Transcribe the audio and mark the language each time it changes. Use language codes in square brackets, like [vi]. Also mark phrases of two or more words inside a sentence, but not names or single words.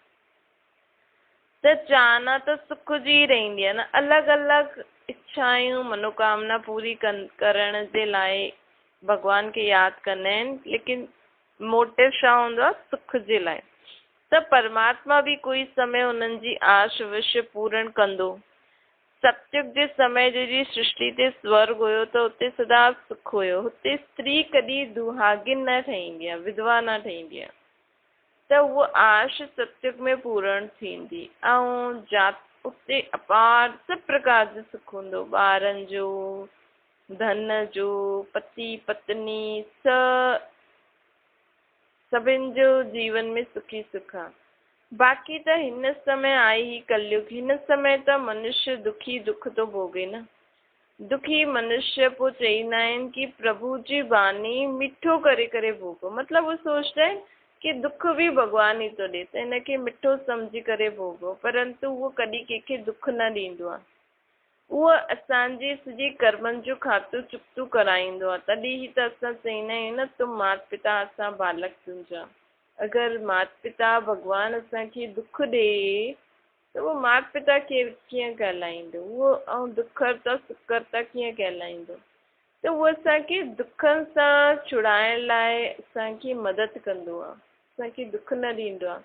[sd] त चाहना त सुख जी रहंदी आहे न। अलॻि अलॻि इच्छाऊं मनोकामना पूरी करण जे लाइ भॻवान खे यादि कंदा आहिनि, लेकिन मोटिव छा हूंदो आहे? सुख जे लाइ। त परमात्मा बि कोई समय उन्हनि जी आश अवश्य पूर्ण कंदो। सतयुग जे समय जॾहिं सृष्टि ते स्वर्ग हुयो त उते सदा सुख हुयो। हुते स्त्री कॾहिं दुहागिन न ठहींदी आहे, विधवा न ठहींदी आहे। त उहा आश सतयुग में पूर्ण थींदी ऐं उते अपार सभु प्रकार जो सुख हूंदो। ॿारनि जो, धन जो, पति पत्नी सभिनि जो जीवन में सुखी सुख आहे। बाक़ी त हिन समय आहे ही कलयुग। हिन समय त मनुष्य दुखी दुख थो भोगे न। दुखी मनुष्य पोइ चईंदा आहिनि कि प्रभु जी बानी मिठो करे करे भोगो। मतिलबु उहो सोचंदा आहिनि कि दुख बि भॻवान ई थो ॾिए त हिनखे मिठो सम्झी करे भोगो। परंतु उहो कॾहिं कंहिंखे दुख न ॾींदो आहे। उहो असांजी सॼी कर्मनि जो खातो चुकतो कराईंदो आहे। तॾहिं ई त असां चईंदा आहियूं न, [hi] तुम माता पिता [sd] असां बालक तुंहिंजा। अगरि माता पिता भॻवानु असांखे दुख ॾे त उहो माता पिता कीअं कहलाईंदो, उहो ऐं दुखहर्ता सुखहर्ता कीअं कहलाईंदो। त उहो असांखे दुखनि सां छुड़ाइण लाइ असांखे मदद कंदो आहे, असांखे दुख न ॾींदो आहे।